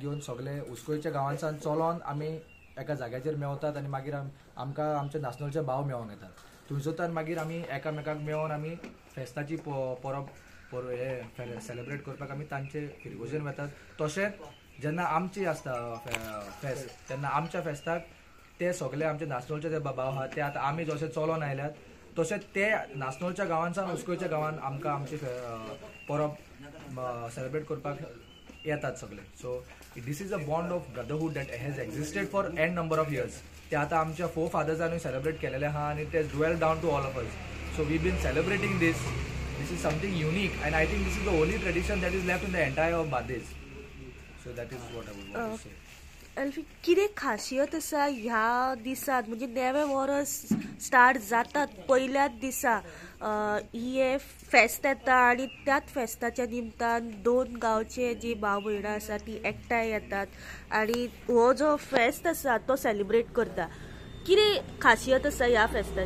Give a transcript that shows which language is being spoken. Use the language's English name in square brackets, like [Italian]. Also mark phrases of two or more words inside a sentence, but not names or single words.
[Konkani] घेवन सगळे उस्कोयच्या गांवांसान चलोन आमी एका जाग्याचेर मेवतात आनी मागीर आमकां आमचे नासनोचे भाव मेळोन येतात थंयसोतान मागीर आमी एकामेकाक मेळोन आमी फेस्ताची परब हे सेलेब्रेट करपाक आमी तांचे फिरगोजेन वतात तशेंच जेन्ना आमची आसता फेस्त तेन्ना आमच्या फेस्ताक ते सगळे आमचे नासनोलचे जे भाव आहा ते आतां आमी जशे चलोन आयल्यात तशेंच ते नासनोलच्या गांवांसान उस्कोयच्या गांवान आमकां आमची परब सेलेब्रेट करपाक येतात सगळे [English] so this is a bond of brotherhood that has existed for n number of years [Konkani] ते आतां आमच्या फोरफादर्सांनी सेलेब्रेट केलेले आहा आनी [English] ते dwell down to all of us so we been celebrating this is something unique and I think this is the only tradition that is left in the entire of Bardez so that is what I would want to say [Konkani] अल्फी कितें खासियत आसा ह्या दिसात म्हणजे नेवे वर्स स्टार्ट जातात पयल्याच दिसा हे फेस्त येता आनी त्याच फेस्ताच्या निमतान दोन गांवचे जी भाव भयणां आसा ती एकठांय येतात आनी हो जो फेस्त आसा तो सेलिब्रेट करता कितें खासियत आसा ह्या फेस्ताची